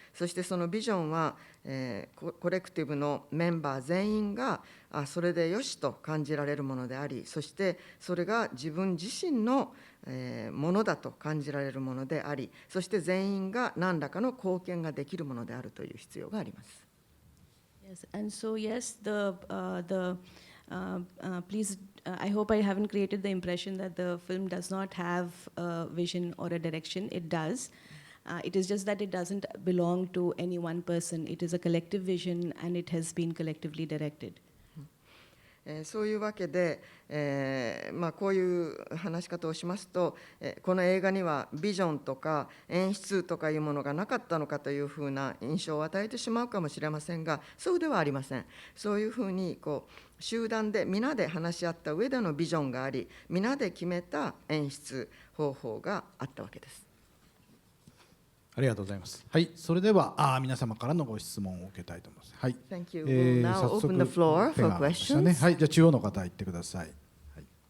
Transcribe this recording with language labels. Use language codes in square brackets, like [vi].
[ja] そしてそのビジョンはコレクティブのメンバー全員がそれでよしと感じられるものであり、そしてそれが自分自身のものだと感じられるものであり、そして全員が何らかの貢献ができるものであるという必要があります。 [en] Yes, and so yes, please I hope I haven't created the impression that the film does not have a vision or a direction. It does. It is just that it doesn't belong to any one person. It is a collective vision and it has been collectively directed. [ja] そういうわけで、こういう話し方をしますと、この映画にはビジョンとか演出とかいうものがなかったのかというふうな印象を与えてしまうかもしれませんが、そうではありません。そういうふうに集団で皆で話し合った上でのビジョンがあり、皆で決めた演出方法があったわけです。ありがとうございます。はい、それでは皆様からのご質問を受けたいと思います。はい。 [en] Thank you. We'll now open the floor for questions. [ja] はい、じゃあ中央の方行ってください。はい、